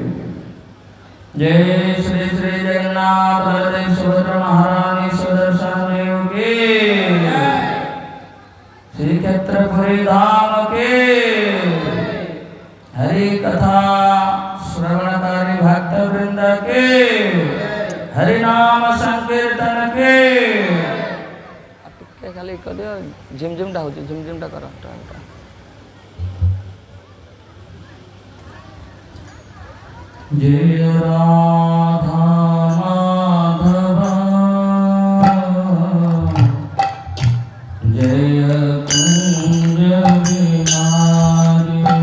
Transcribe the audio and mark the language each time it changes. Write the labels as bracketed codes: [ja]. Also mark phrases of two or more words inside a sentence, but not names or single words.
[hi] जय श्री श्री जगन्नाथ बलदेव सुभद्रा महारानी सुदर्शन देव के, श्री क्षेत्रपुरी धाम के, हरि कथा श्रवणकारी भक्त वृंद के, हरि नाम संकीर्तन के। [or] ଟିକେ ଖାଲି କରିଦିଅ ଝିମଝିମଟା ହେଉଛି ଝିମଝିମଟା କର [hi] जय राधा माधव जय कुंज बिहारी